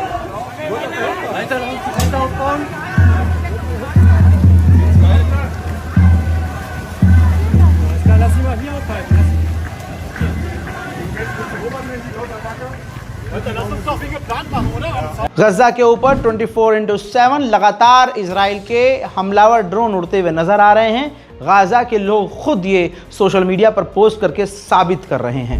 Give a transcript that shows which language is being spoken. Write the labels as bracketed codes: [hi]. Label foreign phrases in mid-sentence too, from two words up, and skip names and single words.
[de] Weiter die Kette aufbauen. Lass ihn mal hier aufhalten. Lass uns doch wie geplant machen, oder? [hi] गजा के ऊपर 24/7 लगातार इजराइल के हमलावर ड्रोन उड़ते हुए नजर आ रहे हैं। गाजा के लोग खुद ये सोशल मीडिया पर पोस्ट करके साबित कर रहे हैं।